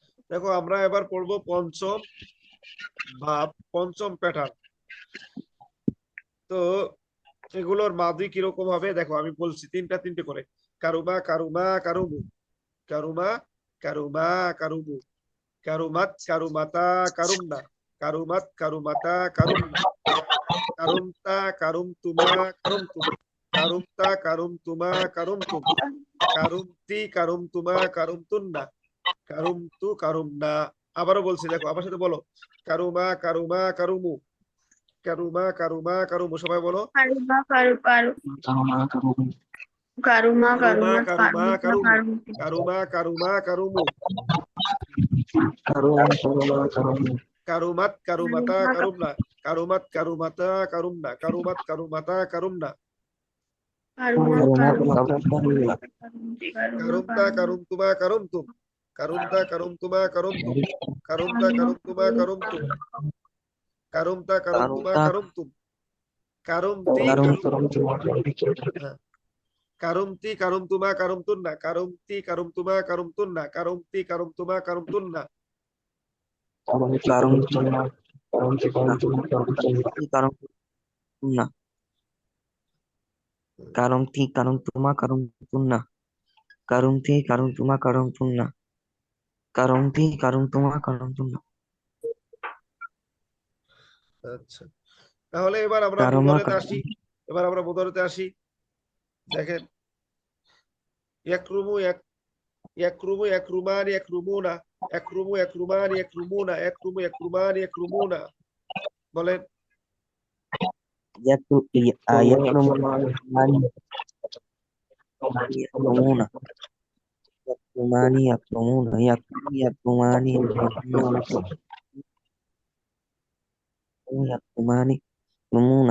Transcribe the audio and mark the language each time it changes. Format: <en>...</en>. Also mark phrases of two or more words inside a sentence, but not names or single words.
<bn>দেখো আমরা এবার পড়বো পঞ্চম ভাব, পঞ্চম প্যাটার্ন। তো এগুলোর মাদি কিরকম হবে দেখো, আমি বলছি তিনটা তিনটে করে।</bn> <ar>كرم كرما كرموا كرم كرما كرموا كرمت كرمتا كرمن كرمت كرمتا كرمن كرمت كرمتما كرمتم كرمت كرمتما كرمتم كرمت كرمتما كرمتن كرمت كرمنا.</ar> <bn>আবারও বলছি, দেখো আমার সাথে বলো।</bn> <ar>كرم كرما كرموا كرم كرما كرموا,</ar> <bn>সবাই বলো।</bn> <ar>كرم كر كر كرم কারুমা কারুমা কারুমা কারুমা কারুমু, কারুমতি كرم كرما كرموا كرمت كرمتا কারুমা كرمن كرمت كرمتا كرمن كرمت كرمتا كرمن, কারুমাত কারুমাতা কারুমনা, كرم كرم كرمت كرم কারুমতা কারুমা كرمتما كرمتم كرمت كرمتما كرمتم كرمت কারুমা كرمتما كرمتم كرمت كرمتما كرمتم كرمت হ্যাঁ كرمت كرمتما كرمتن كرمت كرمتما كرمتن كرمت كرمتما كرمتن, كرمت كرمتما كرمتن. كرمت كرمتما كرمتن كرمت كرمتما كرمتن.</ar> <bn>আচ্ছা, তাহলে এবার আমরা</bn> <ar>Karuma</ar> <bn>মুদারেতে আসি। এবার আমরা মুদারেতে আসি।</bn> <ar>দেখেন يكرم يكرمان يكرمون يكرم يكرمان يكرمون يكرم يكرمان يكرمون।</ar> <bn>বলেন।</bn> <ar>يكرمان يكرمون. يكرمان يكرمون يكرمان يكرمون. يكرمان يكرمون.</ar>